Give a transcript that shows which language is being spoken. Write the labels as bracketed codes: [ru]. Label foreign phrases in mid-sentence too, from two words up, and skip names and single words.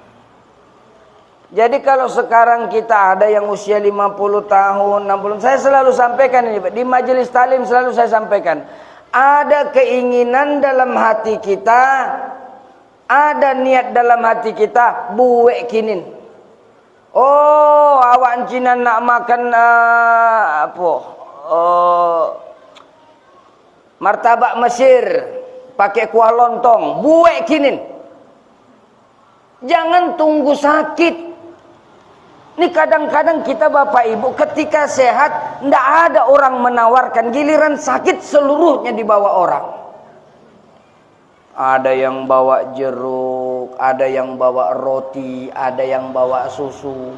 [id] Jadi kalau sekarang kita ada yang usia 50 tahun, 60, saya selalu sampaikan ini, di majelis talim selalu saya sampaikan. Ada keinginan dalam hati kita, ada niat dalam hati kita, [min] buek kinin. Oh, awak Cina nak makan martabak Mesir pakai kuah lontong, buek kinin. [id] Jangan tunggu sakit. Ini kadang-kadang kita Bapak Ibu ketika sehat tidak ada orang menawarkan, giliran sakit seluruhnya dibawa orang. Ada yang bawa jeruk, ada yang bawa roti, ada yang bawa susu.